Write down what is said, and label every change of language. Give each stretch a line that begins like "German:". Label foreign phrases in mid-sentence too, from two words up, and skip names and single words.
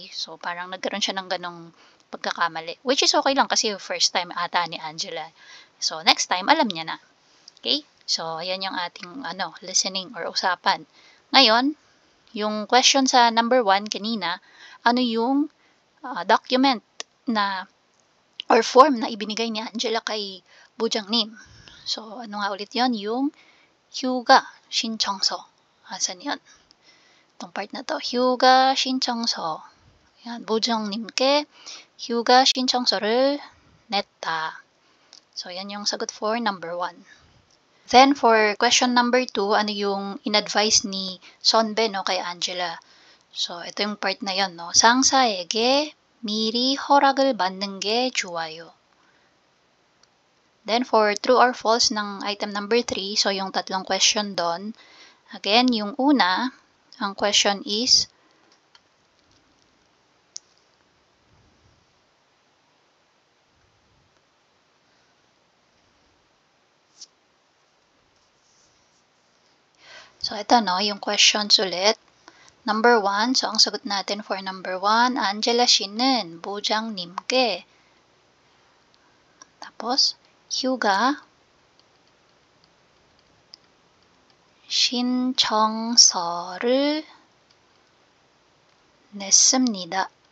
Filipino: So, parang nagkaroon siya ng ganong pagkakamali. Which is okay lang kasi
English: first time
Filipino: ata ni Angela. So, next time, alam niya na. Okay? So, ayan yung ating listening or usapan. Ngayon, yung question sa number 1 kanina, ano yung document na or form na ibinigay ni Angela kay Bujangnim. So, ano nga ulit yon? Yung
Korean: 휴가 신청서.
Filipino: Asan yun? Itong part na to.
Korean: 휴가 신청서. Yan, Bujang님께 휴가 신청서를 냈다.
Filipino: So, yan yung sagot
English: for number 1. Then, for question number 2,
Filipino: ano yung in-advise ni Sonbe, no, kay Angela? So, ito yung part na yon, no?
Korean: 상사에게 미리 허락을 받는 게 좋아요.
Filipino: Then, for true or false ng item number 3, so yung tatlong question doon, again, yung una, ang question is, so, ito, no, yung questions ulit. Number 1, so ang sagot natin
English: for number 1,
Korean: Angela 씨는 부장님께
Filipino: tapos,
Korean: 휴가 신청서를 냈습니다.